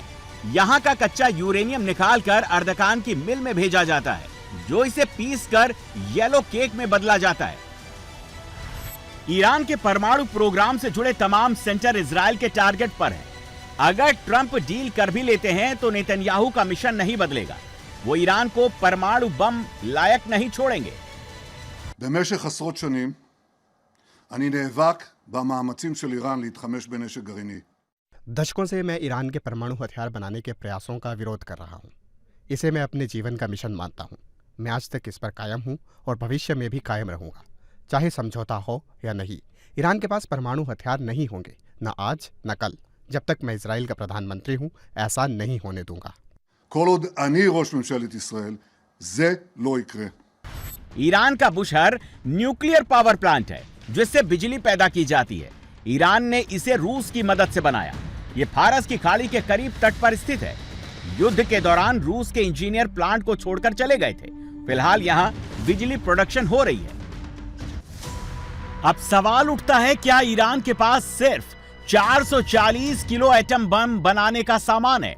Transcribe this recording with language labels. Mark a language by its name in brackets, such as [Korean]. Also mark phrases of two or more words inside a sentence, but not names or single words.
[Hindi] यहां का कच्चा यूरेनियम निकालकर अर्दकान की मिल में भेजा जाता है, जो इसे पीसकर [English] yellow cake [Hindi] में बदला जाता है। ईरान के परमाणु प्रोग्राम से जुड़े तमाम सेंटर इजराइल के टारगेट पर हैं। अगर ट्रंप डील कर भी लेते हैं तो नेतन्याहू का मिशन नहीं बदलेगा। वो ईरान को परमाणु बम लायक नहीं छोड़ेंगे। [Hebrew] במשך עשרות שנים אני נאבק במאמצים של איראן להתחמש בנשק גרעיני. [Hindi] दशकों से मैं ईरान के परमाणु हथियार बनाने के प्रयासों का विरोध कर रहा हूँ। इसे मैं अपने जीवन का मिशन मानता हूँ। मैं आज तक इस पर कायम हूँ और भविष्य में भी कायम रहूँगा, चाहे समझौता हो या नहीं। ईरान के पास परमाणु हथियार नहीं होंगे, न आज न कल। जब तक मैं इजराइल का प्रधानमंत्री हूँ, ऐसा नहीं होने दूंगा। [Hebrew] כל עוד אני ראש ממשלת ישראל, זה לא יקרה. [Hindi] ईरान का बुशहर [English] nuclear power plant [Hindi] है जिससे बिजली पैदा की जाती है। ईरान ने इसे रूस की मदद से बनाया। ये फारस की खाड़ी के करीब तट पर स्थित है। युद्ध के दौरान रूस के इंजीनियर प्लांट को छोड़कर चले गए थे। फिलहाल यहाँ बिजली प्रोडक्शन हो रही है। अब सवाल उठता है, क्या ईरान के पास सिर्फ 440 किलो [English] atom bomb [Hindi] बनाने का सामान है?